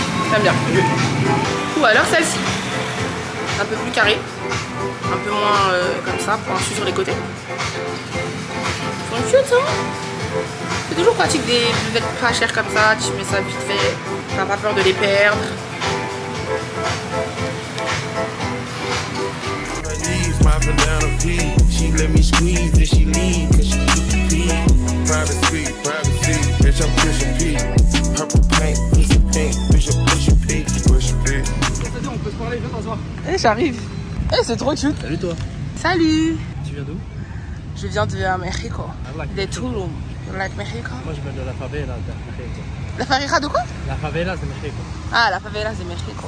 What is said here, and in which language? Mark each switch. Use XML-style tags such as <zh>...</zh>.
<fr>J'aime bien. Ou alors celle-ci. Un peu plus carrée. Un peu moins comme ça, pointu sur les côtés. Ils sont cute hein? C'est toujours pratique d'être pas cher comme ça, tu mets ça vite fait. T'as pas peur de les perdre.</fr> <en>My banana P, she let me squeeze, then she leave, cause she keep the P. Privacy, bitch, I'm push a P. Purple paint, piece of pink, bitch, I'm push a P. Push a P.</en> <fr>C'est-à-dire, on peut se parler, viens t'asseoir. Eh, j'arrive. Eh, c'est trop cute. Salut toi. Salut. Tu viens d'où? Je viens de Mexico. De Tulum.</fr> <en>You like Mexico?</en> <fr>Moi je viens de la favela de Mexico. La favela de quoi? La favela de Mexico. Ah, la favela de Mexico.</fr>